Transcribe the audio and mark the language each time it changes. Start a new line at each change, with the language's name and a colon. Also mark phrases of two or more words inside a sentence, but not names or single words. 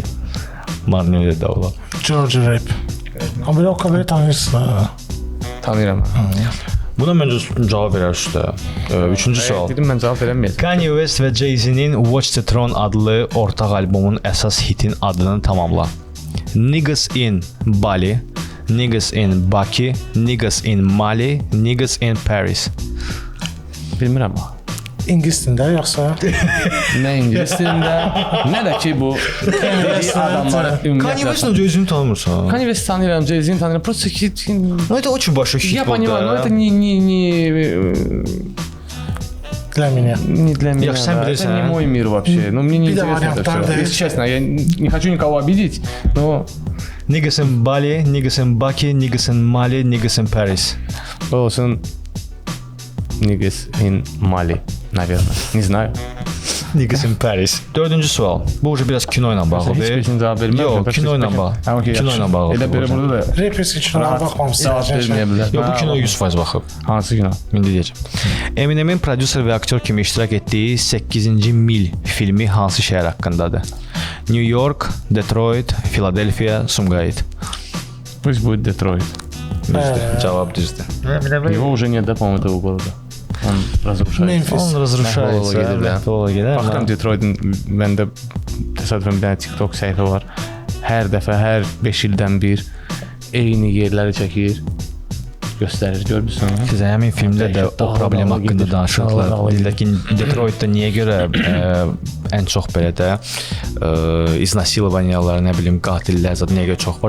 Azerbaijani: Marneoli doğulub. George Rap. Amma belə o kaberi tanıyırsınız. Tanıyıram. Buna məncə cavab verərsiniz də. Üçüncü sual. Dedim mən cavab verəməyəcəm. Kanye West və Jay-Z'nin Watch the Throne adlı ortaq albomun əsas hitin adını tamamla.
English: Niggas in Bali, Niggas in Bakı, Niggas in Mali, Niggas in Paris.
Azerbaijani: Bilmirəm ha. İngilis dilində yoxsa? Nə ingilis dilində, nə də ki bu dediyi adamları Kanye ümumiyyətlə. West'ın Jay-Z'ini tanımırsan? Kanye West tanıyıram, Jay-Z'ni tanıyıram.
Russian: Просто ki Ну это очень большой хит я был, понимаю, но да. это не Для меня. не для меня. Я сам да. бились, Это не а? мой мир вообще. Ну мне не
Azerbaijani: Bir de
Russian: интересно это
Azerbaijani: варианттар
Russian: все. da- Если честно, я не хочу никого обидеть, но
English: Niggas in Bali, Niggas in Bakı, Niggas in Mali, Niggas in Paris.
Russian: olsun Niggas in Mali, наверное. Не знаю.
English: Niggas in Paris.
Azerbaijani: Dördüncü sual. Bu уже biraz kino ilə Heç bağlıdır. birisini cavab verməm. Yox, kino ilə bağlı. Kino ilə bağlı. Elə belə burada da Rapers kinolara baxmamısınız. cavab verməyə bilər. Yox, bu kino 100% baxıb. Hansı kino? İndi deyəcəm. Eminemin prodüser və aktyor kimi iştirak etdiyi 8-ci Mil filmi hansı şəhər haqqındadır? New York, Detroit, Philadelphia, Sumqayıt.
Russian: Пусть будет Детройт.
Azerbaijani: Düzdür. Cavab düzdür.
Russian: Его уже нет, да, по-моему, этого города. Он разрушается. Memphis. Он разрушается.
Azerbaijani: gedir də. Məhv gedir. Baxıram Detroitin məndə təsadüfən bir dənə TikTok səhifə var. Hər dəfə, hər 5 ildən bir eyni yerləri çəkir, göstərir, görmüsən? Siz həmin filmdə də o problem haqqında danışırdılar. Deyirlər ki, Detroitdə niyə görə ən çox belə də iznasilovaniyalar, nə bilim, qatillər zət niyə görə çox var?